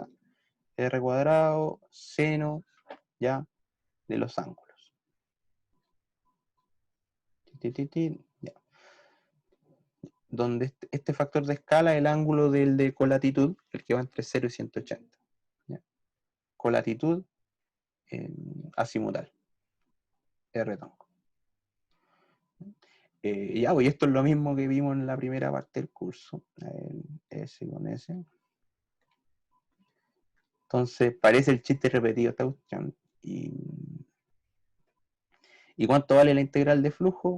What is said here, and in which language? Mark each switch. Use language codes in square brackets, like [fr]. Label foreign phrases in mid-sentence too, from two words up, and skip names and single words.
[es] R cuadrado, seno, ya, de los ángulos. Ya. Donde este factor de escala es el ángulo del de colatitud, el que va entre 0 y 180. ¿Ya? Colatitud azimutal. R tonco. Ya, pues esto es lo mismo que vimos en la primera parte del curso. S con S. Entonces, parece el chiste repetido esta cuestión. ¿Y cuánto vale la integral de flujo?